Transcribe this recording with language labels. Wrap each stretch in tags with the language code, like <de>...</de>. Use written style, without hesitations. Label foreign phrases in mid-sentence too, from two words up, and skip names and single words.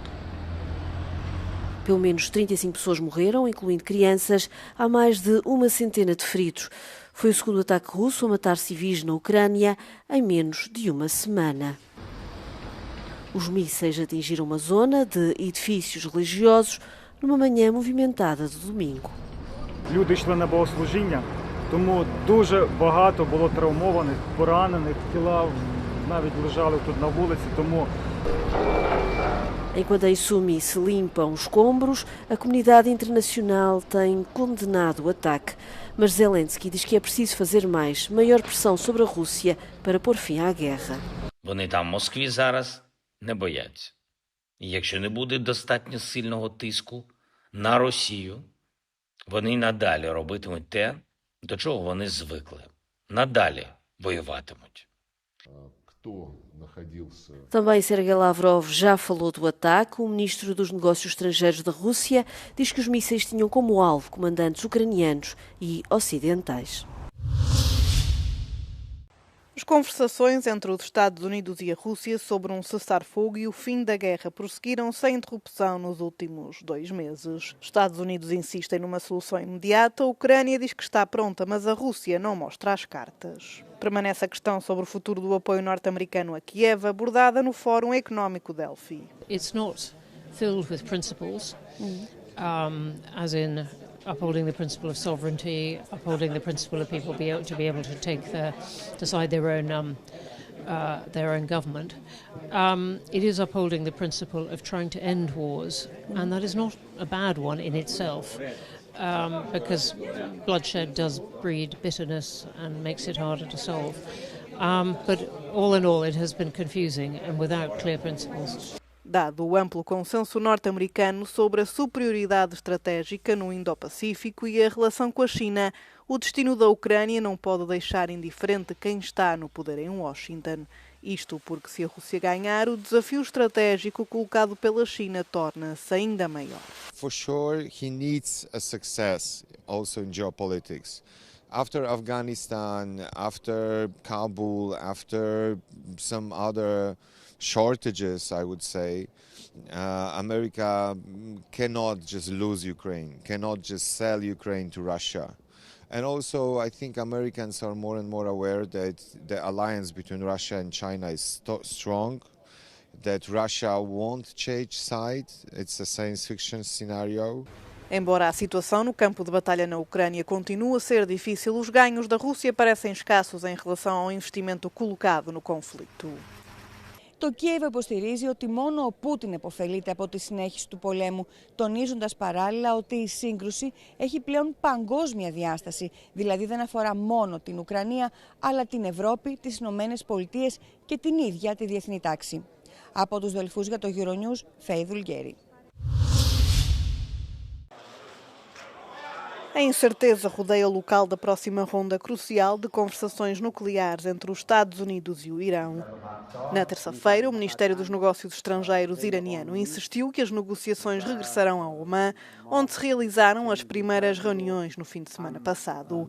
<pt>Pelo menos 35 pessoas morreram, incluindo crianças, há mais de uma centena de feridos. Foi o segundo ataque russo a matar civis na Ucrânia em menos de uma semana. Os mísseis atingiram uma zona de edifícios religiosos numa manhã movimentada de domingo.</pt> <uk>Люди йшли на богослужіння, тому дуже багато було травмованих, поранених, тіла навіть лежали тут на вулиці, тому</uk> <pt>Enquanto em Sumi se limpam escombros, a comunidade internacional tem condenado o ataque. Mas Zelensky diz que é preciso fazer mais, maior pressão sobre a Rússia para pôr fim à guerra.</pt> <uk>Вони там в Москві зараз не бояться. І якщо не буде достатньо сильного тиску на Росію, вони надалі робитимуть те, до чого вони звикли. Надалі воюватимуть.</uk> <pt>Também Sergei Lavrov já falou do ataque. O ministro dos Negócios Estrangeiros da Rússia diz que os mísseis tinham como alvo comandantes ucranianos e ocidentais. As conversações entre os Estados Unidos e a Rússia sobre um cessar-fogo e o fim da guerra prosseguiram sem interrupção nos últimos 2 meses. Os Estados Unidos insistem numa solução imediata, a Ucrânia diz que está pronta, mas a Rússia não mostra as cartas. Permanece a questão sobre o futuro do apoio norte-americano a Kiev, abordada no Fórum Económico Delphi.</pt> <en>It's not filled with principles, as in upholding the principle of sovereignty, upholding the principle of people to be able to decide their own government. It is upholding the principle of trying to end wars, and that is not a bad one in itself, because bloodshed does breed bitterness and makes it harder to solve. But all in all, it has been confusing and without clear principles.</en> <pt>Dado o amplo consenso norte-americano sobre a superioridade estratégica no Indo-Pacífico e a relação com a China, o destino da Ucrânia não pode deixar indiferente quem está no poder em Washington. Isto porque, se a Rússia ganhar, o desafio estratégico colocado pela China torna-se ainda maior.</pt> <en>For sure, he needs a success also in geopolitics. After Afghanistan, after Kabul, after some other shortages, I would say, America cannot just lose Ukraine, cannot just sell Ukraine to Russia. And also, I think Americans are more and more aware that the alliance between Russia and China is strong, that Russia won't change sides. It's a science fiction scenario.</en> <pt>Embora a situação no campo de batalha na Ucrânia continue a ser difícil, os ganhos da Rússia parecem escassos em relação ao investimento colocado no conflito.</pt> <el>Το Κίεβο υποστηρίζει ότι μόνο ο Πούτιν επωφελείται από τη συνέχιση του πολέμου, τονίζοντας παράλληλα ότι η σύγκρουση έχει πλέον παγκόσμια διάσταση, δηλαδή δεν αφορά μόνο την Ουκρανία, αλλά την Ευρώπη, τις Ηνωμένες Πολιτείες και την ίδια τη διεθνή τάξη. Από τους Δελφούς για το Euronews, Φέη Δουλγέρη.</el> <pt>A incerteza rodeia o local da próxima ronda crucial de conversações nucleares entre os Estados Unidos e o Irão. Na terça-feira, o Ministério dos Negócios Estrangeiros iraniano insistiu que as negociações regressarão a Omã, onde se realizaram as primeiras reuniões no fim de semana passado.</pt>